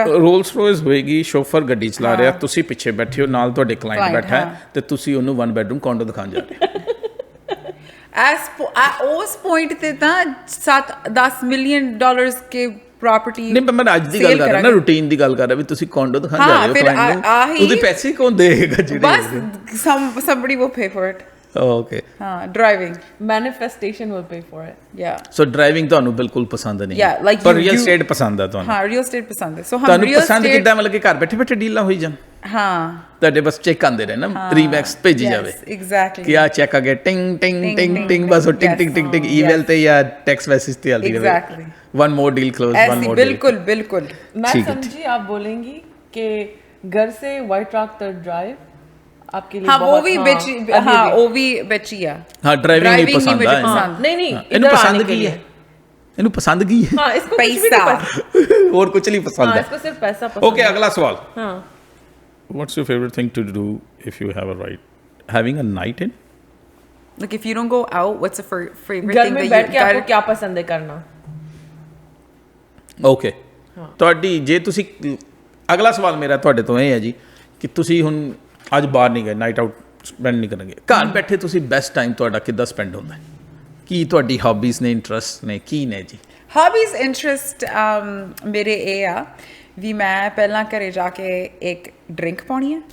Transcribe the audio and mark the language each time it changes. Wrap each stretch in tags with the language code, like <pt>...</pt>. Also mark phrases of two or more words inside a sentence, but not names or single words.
<pa>ਰੋਲਸ ਰੋਇਸ ਹੋਏਗੀ, ਸ਼ੋਫਰ ਗੱਡੀ ਚਲਾ ਰਿਹਾ, ਤੁਸੀਂ ਪਿੱਛੇ ਬੈਠੇ ਹੋ, ਨਾਲ ਤੁਹਾਡੇ ਕਲਾਇੰਟ ਬੈਠਾ ਹੈ ਤੇ ਤੁਸੀਂ ਉਹਨੂੰ 1</pa> <en>bedroom condo</en> <pa>ਦਿਖਾਉਣ ਜਾ ਰਹੇ ਹੋ. ਉਸ ਪੁਆਇੰਟ ਤੇ ਤਾਂ 7-10</pa> <en>million dollars</en> <pa>ਕੇ ਪ੍ਰਾਪਰਟੀ. ਨਹੀਂ, ਮੈਂ ਅੱਜ ਦੀ ਗੱਲ ਕਰ ਰਿਹਾ ਨਾ, ਰੂਟੀਨ ਦੀ ਗੱਲ ਕਰ ਰਿਹਾ ਵੀ ਤੁਸੀਂ ਕੌਂਡੋ ਦਿਖਾਉਣ ਜਾ ਰਹੇ ਹੋ ਕਲਾਇੰਟ ਨੂੰ, ਉਹਦੇ ਪੈਸੇ ਕੌਣ ਦੇਗਾ ਜਿਹੜੇ?</pa> <en>ਬਸ somebody will pay for it. Okay.</en> <pa>ਹਾਂ, driving.</pa> <en>Manifestation will pay for it. Yeah. So driving</en> <pa>ਤੁਹਾਨੂੰ ਬਿਲਕੁਲ ਪਸੰਦ ਨਹੀਂ?</pa> <en>Yeah, like</en> <pa>ਪਰ</pa> <en>real estate</en> <pa>ਪਸੰਦ ਹੈ ਤੁਹਾਨੂੰ? ਹਾਂ,</pa> <en>real estate</en> <pa>ਪਸੰਦ ਹੈ. ਸੋ ਤੁਹਾਨੂੰ ਪਸੰਦ ਕਿੱਦਾਂ, ਮਤਲਬ ਕਿ ਘਰ ਬੈਠੇ ਡੀਲਾਂ ਹੋਈ ਜਾਣ? ਹਾਂ, ਤੁਹਾਡੇ ਬਸ ਚੈੱਕ ਆਉਂਦੇ ਰਹੇ ਨਾ, ਰੀਮੈਕਸ ਭੇਜੀ ਜਾਵੇ ਐਗਜ਼ੈਕਟਲੀ ਕਿ ਆ ਚੈੱਕ ਆ ਗਿਆ, ਟਿੰਗ ਟਿੰਗ ਟਿੰਗ ਟਿੰਗ, ਬਸ ਉਹ ਟਿੰਗ ਟਿੰਗ ਟਿੰਗ ਟਿੰਗ ਈਮੇਲ ਤੇ ਜਾਂ</pa> <en>text message</en> <pa>ਤੇ ਆਉਂਦੀ ਰਹੇ.</pa> <en>Exactly. One more deal close, one more deal.</en> <hi>बिल्कुल. मैं समझी आप बोलेंगी कि घर से व्हाइट रॉक तक ड्राइव आपके लिए हाँ, वो भी बेची. हाँ, वो भी बेची है. हाँ, ड्राइविंग नहीं पसंद है. नहीं इन्हें पसंद की है, इन्हें पसंद की है. हाँ, इसको पैसा और कुछ नहीं पसंद है. इसको सिर्फ पैसा पसंद. ओके, अगला सवाल. हाँ.</hi> <en>What's your favorite thing to do if you have a right? Having a night in? Like if you don't go out, what's the favorite</en> <hi>घर</hi> <en>thing</en> <hi>में</hi> <en>that</en> <hi>बैठ के आपको</hi> <en>you</en> <hi>क्या पसंद है करना?</hi> <pa>ਓਕੇ ਤੁਹਾਡੀ ਜੇ ਤੁਸੀਂ ਅਗਲਾ ਸਵਾਲ ਮੇਰਾ ਤੁਹਾਡੇ ਤੋਂ ਇਹ ਹੈ ਜੀ ਕਿ ਤੁਸੀਂ ਹੁਣ ਅੱਜ ਬਾਹਰ ਨਹੀਂ ਗਏ,</pa> <en>night out spend</en> <pa>ਨਹੀਂ ਕਰਨਗੇ, ਘਰ ਬੈਠੇ ਤੁਸੀਂ</pa> <en>best time</en> <pa>ਤੁਹਾਡਾ ਕਿੱਦਾਂ ਸਪੈਂਡ ਹੁੰਦਾ ਹੈ? ਕੀ ਤੁਹਾਡੀ ਹੌਬੀਜ਼ ਨੇ, ਇੰਟਰਸਟ ਨੇ, ਕੀ ਨੇ ਜੀ?</pa> <en>hobbies interest</en> <pa>ਮੇਰੇ ਇਹ ਆ ਵੀ ਮੈਂ ਪਹਿਲਾਂ ਘਰੇ ਜਾ ਕੇ ਇੱਕ ਡਰਿੰਕ ਪਾਉਣੀ ਹੈ</pa>